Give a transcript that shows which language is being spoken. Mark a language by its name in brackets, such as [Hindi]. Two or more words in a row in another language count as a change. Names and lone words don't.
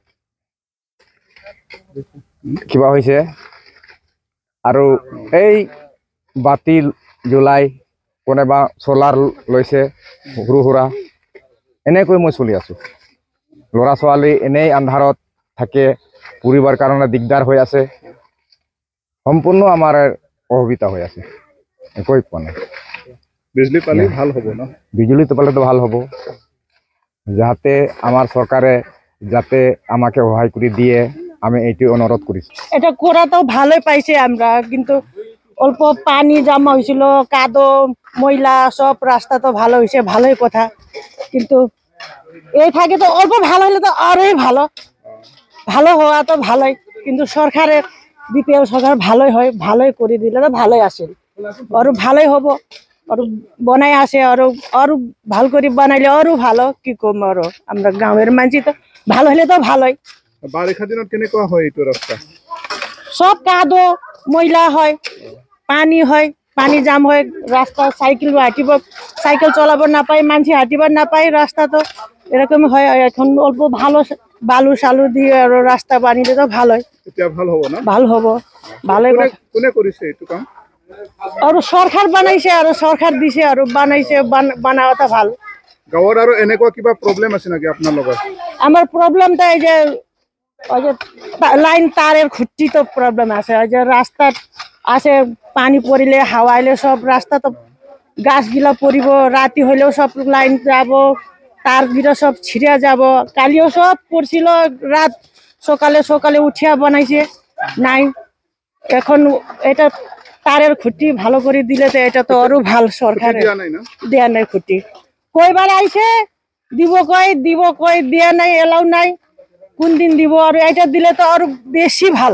[Assamese] কিবা হৈছে আৰু এই বাতি জ্বলাই কোনেবা সোলাৰ লৈছে সৰু সুৰা এনেকৈ মই চলি আছোঁ ল'ৰা ছোৱালী এনেই আন্ধাৰত থাকে পঢ়িবৰ কাৰণে দিগদাৰ হৈ আছে সম্পূৰ্ণ আমাৰ অসুবিধা হৈ আছে একোই পোৱা নাই বিজুলী পালে ভাল হ'ব ন বিজুলীটো পালেতো ভাল হ'ব যাতে আমাৰ চৰকাৰে যাতে আমাকে সহায় কৰি দিয়ে আমি এইটো অনুৰোধ কৰিছো এটা কৰাটো ভালই পাইছে [Bangla] আমরা কিন্তু অল্প পানি জমা হয়েছিল কাদো ময়লা সব রাস্তা তো ভালো হয়েছে ভালোই কথা কিন্তু এই থাকে তো অল্প ভালো হলে তো আরোই ভালো ভালো হওয়া তো ভালোই কিন্তু সরকারে বিপিএল সরকার ভালোই হয় ভালোই করে দিলে তো ভালোই আসে আর ভালোই হব আর বনাই আসে আর ভাল করে বানাইলে আরো ভালো কি কম আর আমরা গাঁয়ের মানুষ তো ভালো হলে তো ভালোই [Assamese] বাৰিষা দিনত কেনেকুৱা হয় এইটো ৰাস্তা [Bangla] সব কাদো ময়লা হয় পানি হয় পানি জাম হয়ে রাস্তা সাইকেল চলাবার না পাই মানুষ হাঁটিবার না পাই রাস্তা তো এরকম হয় এখন অল্প ভালো বালু সালু দিয়ে আর রাস্তা বানিয়ে তো ভালোই এটা ভালো হবে না ভালো হবো ভালোই [Assamese] কোনে করিছে এটু কাম [Bangla] আর সরকার বানাইছে আর সরকার দিছে আর বানাইছে বানাওয়াটা ভালো [Assamese] গাঁৱৰ আৰু এনেকুৱা কিবা প্ৰব্লেম আছে নাকি আপোনাৰ লগত [Bangla] আমার প্রবলেমটা এই যে ওই যে লাইন তারের খুঁটি তো প্রবলেম আছে ওই যে রাস্তা আছে পানি পড়িলে হাওয়াইলে সব রাস্তা তো গাছগুলা পড়িব রাতি হইলেও সব লাইন যাব তার গিরা সব ছিঁড়ে যাব কালিও সব পড়ছিল রাত সকালে সকালে উঠিয়া বানাইছে নাই এখন এটা তারের খুঁটি ভালো করে দিলে তো এটা তো আরো ভালো সরকার দেয়া নাই খুঁটি কয়বার আইছে দিব কই দেয়া নাই এলাও নাই কোন দিন দিব আর এটা দিলে তো আরো বেশি ভাল